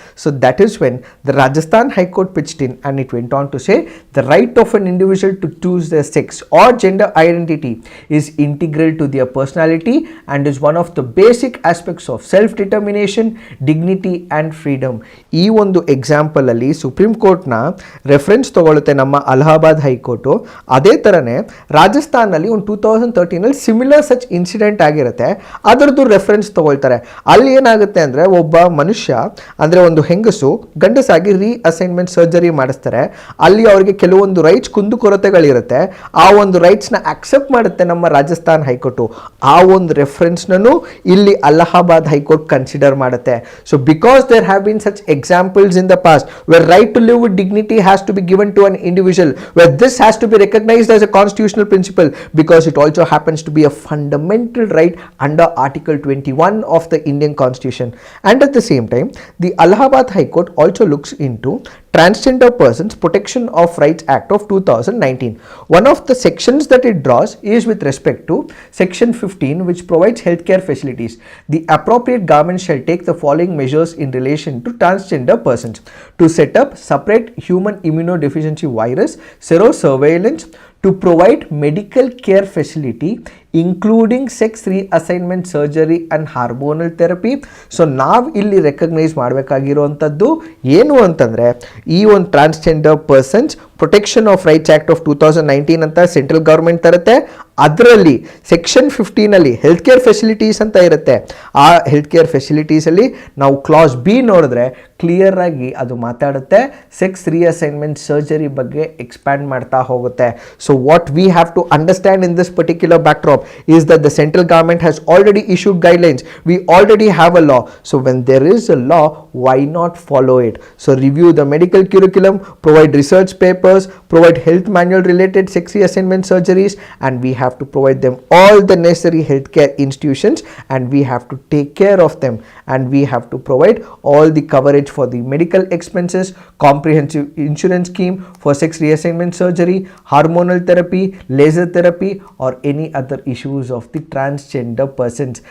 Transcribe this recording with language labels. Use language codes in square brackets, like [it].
[en] So that is when the Rajasthan High Court pitched in, and it went on to say the right of an individual to choose their sex or gender identity is integral to their personality and is one of the basic aspects of self-determination, dignity and freedom. [kn] ಈ ಒಂದು example ಅಲ್ಲಿ supreme court ನ reference ತಗೊಳುತ್ತೆ ನಮ್ಮ Allahabad high court. ಅದೇ ತರನೇ ರಾಜಸ್ಥಾನಲ್ಲಿ ಒಂದು 2013 ಅಲ್ಲಿ ಸಿಮಿಲರ್ ಸಚ್ ಇನ್ಸಿಡೆಂಟ್ ಆಗಿರುತ್ತೆ, ಅದರದ್ದು ರೆಫರೆನ್ಸ್ ತಗೊಳ್ತಾರೆ. ಅಲ್ಲಿ ಏನಾಗುತ್ತೆ ಅಂದರೆ ಒಬ್ಬ ಮನುಷ್ಯ ಅಂದರೆ ಒಂದು ಹೆಂಗಸು ಗಂಡಸಾಗಿ ರೀಅಸೈನ್ಮೆಂಟ್ ಸರ್ಜರಿ ಮಾಡಿಸ್ತಾರೆ. ಅಲ್ಲಿ ಅವರಿಗೆ ಕೆಲವೊಂದು ರೈಟ್ಸ್ ಕುಂದುಕೊರತೆಗಳಿರುತ್ತೆ, ಆ ಒಂದು ರೈಟ್ಸ್ನ ಅಕ್ಸೆಪ್ಟ್ ಮಾಡುತ್ತೆ ನಮ್ಮ ರಾಜಸ್ಥಾನ್ ಹೈಕೋರ್ಟು. ಆ ಒಂದು ರೆಫರೆನ್ಸ್ನೂ ಇಲ್ಲಿ ಅಲಹಾಬಾದ್ ಹೈಕೋರ್ಟ್ ಕನ್ಸಿಡರ್ ಮಾಡುತ್ತೆ. [en] So because there have been such examples in the past where right to live with dignity has to be given to an individual, where this has to be recognized as a constitutional principle because it also happens to be a fundamental right under Article 21 of the Indian Constitution. And at the same time, the Allahabad High Court also looks into Transgender Persons Protection of Rights Act of 2019. One of the sections that it draws is with respect to Section 15, which provides healthcare facilities. The appropriate government shall take the following measures in relation to transgender persons: to set up separate human immunodeficiency virus serosurveillance, to provide medical care facility including sex reassignment surgery and hormonal therapy. [kn] So ನಾವು ಇಲ್ಲಿ recognise ಮಾಡಬೇಕಾಗಿರುವಂಥದ್ದು ಏನು ಅಂತಂದರೆ ಈ ಒಂದು transgender persons protection of rights act of 2019 ಅಂತ central government ತರುತ್ತೆ. ಅದರಲ್ಲಿ section 15 health care facilities ಅಂತ ಇರುತ್ತೆ. ಆ ಹೆಲ್ತ್ ಕೇರ್ ಫೆಸಿಲಿಟೀಸಲ್ಲಿ ನಾವು ಕ್ಲಾಸ್ ಬಿ ನೋಡಿದ್ರೆ ಕ್ಲಿಯರ್ ಆಗಿ ಅದು ಮಾತಾಡುತ್ತೆ ಸೆಕ್ಸ್ ರೀಅಸೈನ್ಮೆಂಟ್ ಸರ್ಜರಿ ಬಗ್ಗೆ ಎಕ್ಸ್ಪ್ಯಾಂಡ್ ಮಾಡ್ತಾ ಹೋಗುತ್ತೆ. [en] So what we have to understand in this particular backdrop is that the central government has already issued guidelines. We already have a law. So when there is a law, why not follow it? So review the medical curriculum, provide research papers, provide health manual related sex reassignment surgeries, and we have to provide them all the necessary healthcare institutions, and we have to take care of them, and we have to provide all the coverage for the medical expenses, comprehensive insurance scheme for sex reassignment surgery, hormonal therapy, laser therapy or any other issues of the transgender persons.